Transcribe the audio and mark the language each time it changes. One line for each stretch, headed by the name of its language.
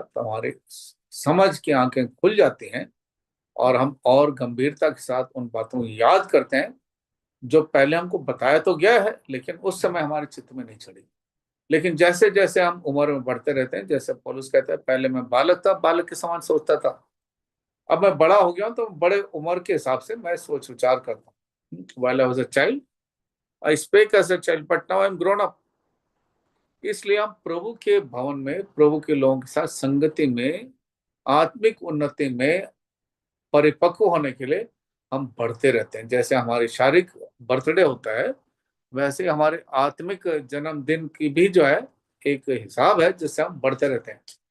Hindi: तो हमारी समझ की आंखें खुल जाती हैं और हम और गंभीरता के साथ उन बातों को याद करते हैं जो पहले हमको बताया तो गया है, लेकिन उस समय हमारे चित्त में नहीं चढ़ी। लेकिन जैसे जैसे हम उम्र में बढ़ते रहते हैं, जैसे पौलुस कहता है, पहले मैं बालक था, बालक के समान सोचता था, अब मैं बड़ा हो गया हूं तो बड़े उम्र के हिसाब से मैं सोच विचार करता हूँ।
English: While I was a child, I spake as a child, but now I'm grown up.
Hindi: इसलिए हम प्रभु के भवन में, प्रभु के लोगों के साथ संगति में, आत्मिक उन्नति में परिपक्व होने के लिए हम बढ़ते रहते हैं। जैसे हमारी शारीरिक बर्थडे होता है, वैसे हमारे आत्मिक जन्मदिन की भी जो है एक हिसाब है जिससे हम बढ़ते रहते हैं।